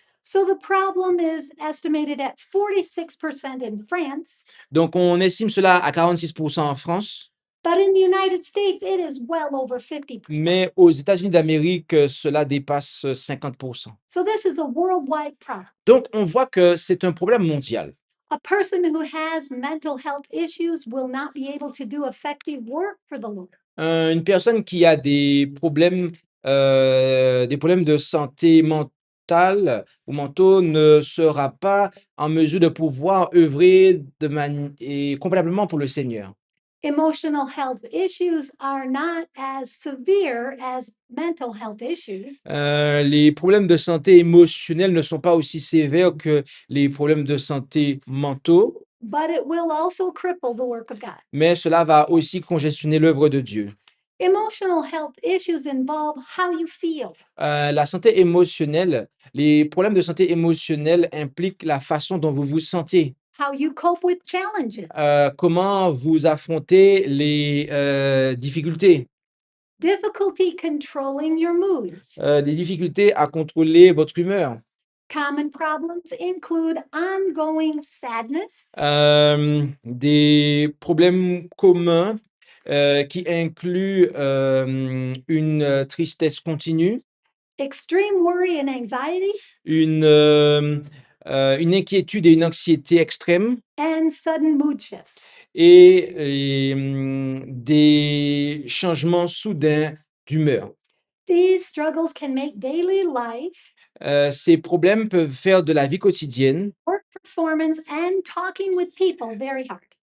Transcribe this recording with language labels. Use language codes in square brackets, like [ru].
[en] So the problem is estimated at 46% in France, [fr] Donc on estime cela à 46 en France, [en] but in the United States, it is well over 50%. [fr] mais aux États-Unis d'Amérique, cela dépasse, 50. [en] So this is a worldwide problem. [fr] Donc on voit que c'est un problème mondial. [en] A person who has mental health issues will not be able to do effective work for the Lord. [fr] Une personne qui a des problèmes de santé mentale ou mentaux ne sera pas en mesure de pouvoir œuvrer convenablement pour le Seigneur. [en] Emotional health issues are not as severe as mental health issues, [fr] Les problèmes de santé émotionnelle ne sont pas aussi sévères que les problèmes de santé mentaux, [en] but it will also cripple the work of God. [fr] mais cela va aussi congestionner l'œuvre de Dieu. [en] Emotional health issues involve how you feel, [fr] La santé émotionnelle, les problèmes de santé émotionnelle impliquent la façon dont vous vous sentez, [en] how you cope with challenges, [fr] comment vous affrontez les difficultés, [en] difficulty controlling your moods. [fr] des difficultés à contrôler votre humeur. [en] Common problems include ongoing sadness, [fr] Des problèmes communs qui incluent une tristesse continue, [en] extreme worry and anxiety, [fr] une, euh, une inquiétude et une anxiété extrême, [en] and sudden mood shifts. [fr] et des changements soudains d'humeur. [en] These struggles can make daily life, [fr] Ces problèmes peuvent faire de la vie quotidienne, [en] work performance, and talking with people very hard.